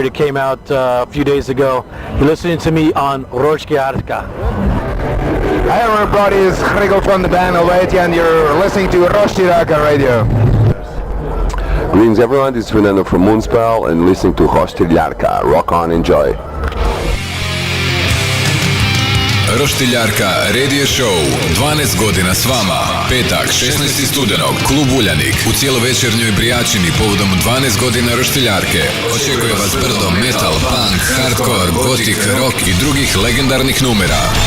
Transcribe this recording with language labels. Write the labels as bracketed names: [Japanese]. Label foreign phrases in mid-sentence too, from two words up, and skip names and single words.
[English] It came out a few days ago. You're listening to me on Roštiljarka. Hi everybody, it's Hrigel from the band Helvetia, and you're listening to Roštiljarka Radio. Greetings everyone, this is Fernando from Moonspell and listening to Roštiljarka. Rock on, enjoy. [Croatian] Roštiljarka Radio Show, 12 godina s vama. Petak, 16. studenog, klub Uljanik u cijelovečernjoj Brijačini povodom 12 godina Roštiljarke. Očekuje vas brdo metal, punk, hardcore, gotik, rock i drugih legendarnih numera.